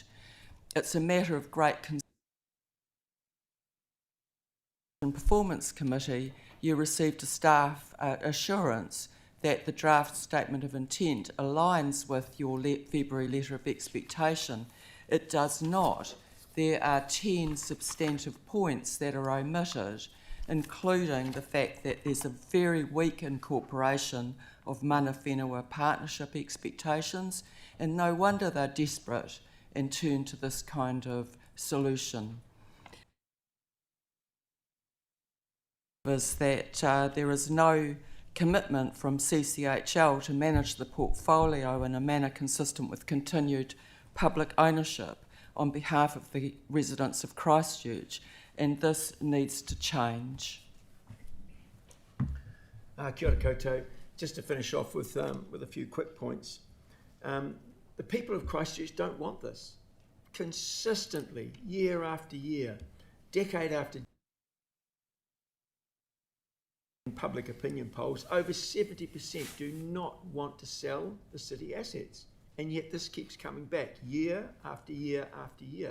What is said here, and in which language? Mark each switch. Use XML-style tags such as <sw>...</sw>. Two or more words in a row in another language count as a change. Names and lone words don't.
<en>It's a matter of great concern. In Performance Committee, you received a staff assurance that the draft statement of intent aligns with your February letter of expectation. It does not. There are 10 substantive points that are omitted, including the fact that there's a very weak incorporation of</en> <mi>mana whenua</mi> <en>partnership expectations, and no wonder they're desperate and turn to this kind of solution. Is that there is no commitment from CCHL to manage the portfolio in a manner consistent with continued public ownership on behalf of the residents of Christchurch, and this needs to change.</en> <mi>Kia ora koutou.</mi> <en>Just to finish off with a few quick points. The people of Christchurch don't want this. Consistently, year after year, decade after public opinion polls, over 70% do not want to sell the city assets, and yet this keeps coming back year after year after year.</en>